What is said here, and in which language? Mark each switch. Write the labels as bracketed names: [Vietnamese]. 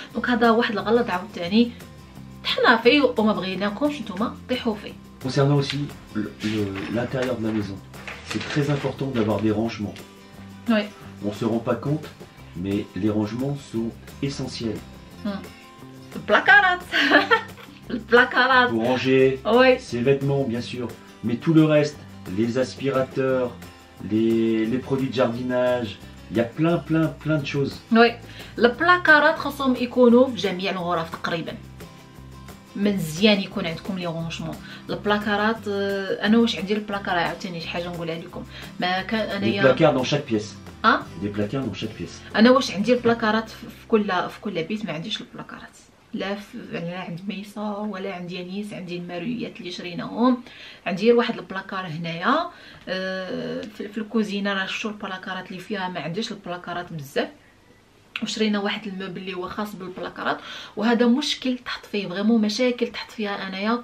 [Arabic] دونك هذا واحد الغلط عاوتاني طحنا فيه وما بغيناكمش نتوما طيحوا فيه. [French] Concernant aussi l'intérieur de la maison, c'est très important d'avoir des rangements. Oui. On se rend pas compte, mais les rangements sont essentiels. [Arabic] البلاكارات [French] pour ranger ses vêtements bien sûr, mais tout le reste, les aspirateurs, les produits de jardinage, il y a plein de choses. [Arabic] وي البلاكارات خاصهم يكونوا في جميع الغرف تقريبا، مزيان يكون عندكم لي رونجمون. البلاكارات انا واش عندي البلاكار عاوتاني شي حاجه نقولها لكم، ما كان انايا [French] des placards dans chaque pièce. des placards dans chaque pièce. [Arabic] انا واش عندي البلاكارات في كل بيت، ما عنديش البلاكارات لا يعني عند ميسا ولا عندي انيس، عندي المارويات اللي شريناهم، عندي واحد البلاكار هنايا في الكوزينه راه شفتوا البلاكارات اللي فيها، ما عنديش البلاكارات بزاف، وشرينا واحد الموبل اللي هو خاص بالبلاكارات، وهذا مشكل تحط فيه فريمون مشاكل تحط فيها انايا.